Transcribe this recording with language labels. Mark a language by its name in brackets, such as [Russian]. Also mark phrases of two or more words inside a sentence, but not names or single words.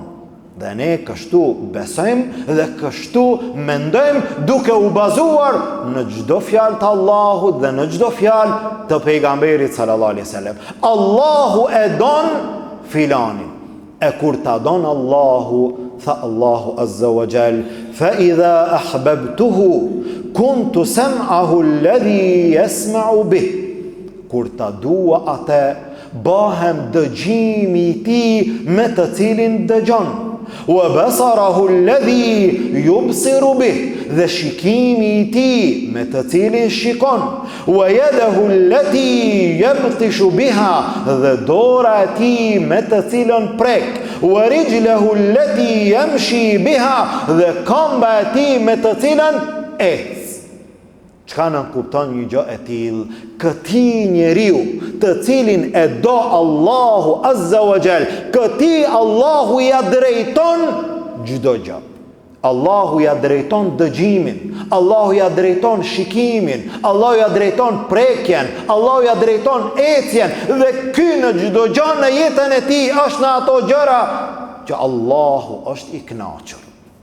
[Albanian] Dhe ne kështu besojmë dhe kështu mendojmë duke u bazuar në çdo fjalë të Allahut dhe në çdo fjalë të pejgamberit [Arabic] صلى الله عليه وسلم. [Albanian] Allahu e don filanin. E kur ta don Allahu, tha Allahu [Arabic] عز وجل, فإذا أحببته كنت سمعه الذي يسمع به. [Albanian] Kur ta dua atë, bahem dëgjimi i tij me të cilin dëgjon. [Arabic] وبصره الذي يبصر به, [Albanian] dhe shikimi i tij me të cilin shikon. [Arabic] ويده التي يبطش بها, [Albanian] dhe dora e tij me të cilën prek. [Arabic] ورجله التي يمشي بها, [Albanian] dhe këmba e tij me të cilën ec. Çka nënkupton një gjë e tillë? Këtij njeriu të cilin e do Allahu [Arabic] عز وجل, [Albanian] këtij Allahu ja drejton çdo gjë. Allahu ja drejton dëgjimin, Allahu ja drejton shikimin, Allahu ja drejton prekjen, Allahu ja drejton ecjen, dhe ky në çdo gjë në jetën e tij është në ato gjëra që Allahu është i kënaqur.